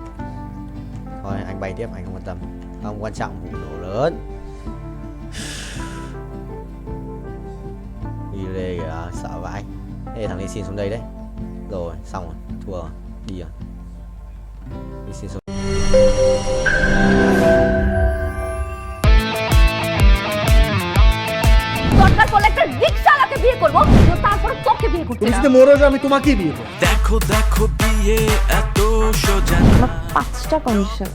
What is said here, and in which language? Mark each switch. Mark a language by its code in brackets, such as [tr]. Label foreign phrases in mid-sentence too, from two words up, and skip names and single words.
[vi] Thôi anh bay tiếp, anh không quan tâm. Không quan trọng vụ nổ lớn. Đi lê kìa, sợ vãi. Ê thằng này xin xuống đây đấy. Rồi xong rồi, thua rồi. Đi rồi. Đi xin xuống. [bn] তুমি যদি মরে যাও আমি তোমাকেই বিয়ে করব। দেখো বিয়ে এত সোজা। আমার 5টা কন্ডিশন।